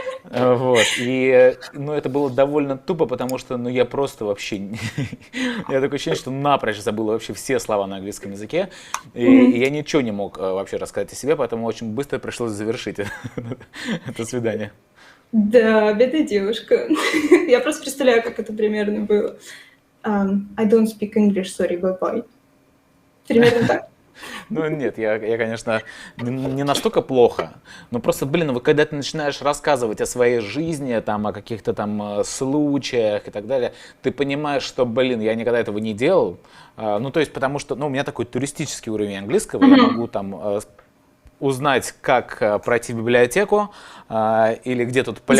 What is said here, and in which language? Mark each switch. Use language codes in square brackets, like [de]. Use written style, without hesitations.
[ru] Вот, и, это было довольно тупо, потому что, я просто вообще, я такое ощущение, что напрочь забыл вообще все слова на английском языке, и я ничего не мог вообще рассказать о себе, поэтому очень быстро пришлось завершить это свидание. Да, бедная девушка. Я просто представляю, как это примерно было. [en] I don't speak English, sorry, bye-bye. [ru] Примерно так. Ну нет, я, конечно, не настолько плохо, но просто, вот когда ты начинаешь рассказывать о своей жизни, там, о каких-то там случаях и так далее, ты понимаешь, что, я никогда этого не делал, потому что, у меня такой туристический уровень английского, я могу там узнать, как пройти в библиотеку, или где тут пляж,